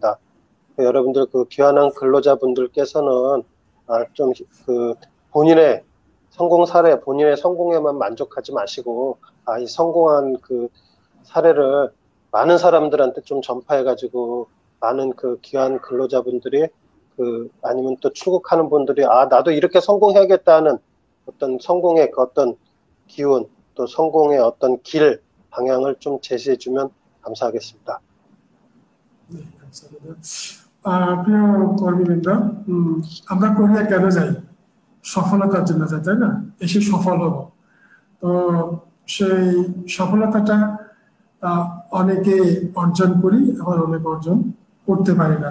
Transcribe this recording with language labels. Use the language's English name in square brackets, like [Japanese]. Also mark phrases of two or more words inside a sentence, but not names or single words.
[Korean] 여러분들 귀환한 근로자분들께서는 좀 본인의 성공 사례, 본인의 성공에만 만족하지 마시고 이 성공한 사례를 많은 사람들한테 좀 전파해가지고 많은 귀한 근로자분들이 아니면 또 출국하는 분들이 나도 이렇게 성공해야겠다는 어떤 성공의 어떤 기운, 또 성공의 어떤 길, 방향을 좀 제시해주면 감사하겠습니다. 네, 감사합니다. [Bangla] প্রিয় কর্মীবৃন্দ, আমরা কোরিয়া কেন যাই? সফলতার জন্য যাই, তাই না? এসে সফল হব। তো সেই সফলতাটা অনেকে অর্জন করি, আবার অনেক অর্জন করতে পারি না।